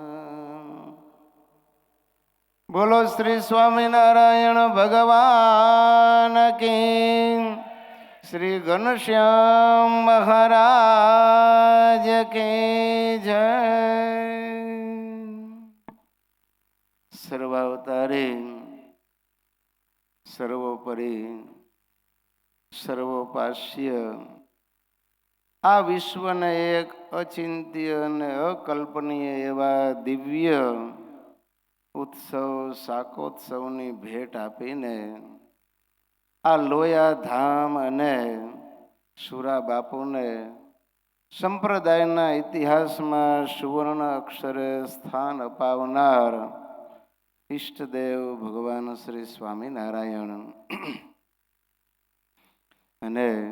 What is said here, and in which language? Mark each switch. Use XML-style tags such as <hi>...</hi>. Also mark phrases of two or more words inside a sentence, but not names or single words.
<hi>बोलो श्री स्वामिनारायण भगवान की, श्री घनश्याम महाराज की जय।</hi> <gu>સર્વાવતારી સર્વોપરિ સર્વોપાસ્ય આ વિશ્વને એક અચિંત્ય અને અકલ્પનીય એવા દિવ્ય ઉત્સવ શાકોત્સવની ભેટ આપીને આ લોયા ધામ અને સુરા બાપુને સંપ્રદાયના ઇતિહાસમાં સુવર્ણ અક્ષરે સ્થાન અપાવનાર ઈષ્ટદેવ ભગવાન શ્રી સ્વામિનારાયણ અને</gu>